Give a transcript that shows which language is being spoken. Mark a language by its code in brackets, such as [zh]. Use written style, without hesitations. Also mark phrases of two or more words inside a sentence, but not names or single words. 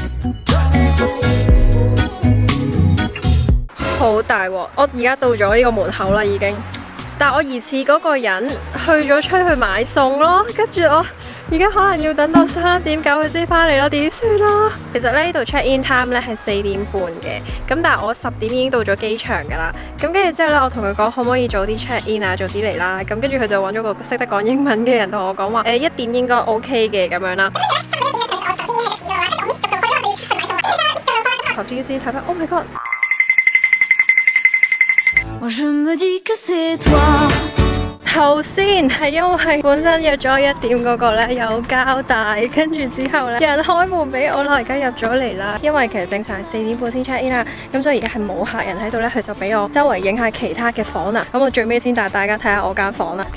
[yue] 好大鑊！我而家到咗呢個門口啦已經，但係我疑似嗰個人去咗出去買餸咯，跟住我而家可能要等到3點9佢先翻嚟咯，點算啊？其實呢度 [en] check in time [yue] 咧係4點半嘅，咁但係我10點已經到咗機場㗎啦。咁跟住之後咧，我同佢講可唔可以早啲 [en] check in [yue] 啊，早啲嚟啦。咁跟住佢就揾咗個識得講英文嘅人同我講話1點應該 OK 嘅咁樣啦。頭先睇翻 ， [en] Oh my god！ [yue] 頭先係因為本身約咗1點嗰個咧有交代，跟住之後咧有人開門俾我啦，而家入咗嚟啦。因為其實正常係4點半先 [en] check in [yue] 啦，咁所以而家係冇客人喺度咧，佢就俾我周圍影下其他嘅房啦。咁我最尾先帶大家睇下我間房啦。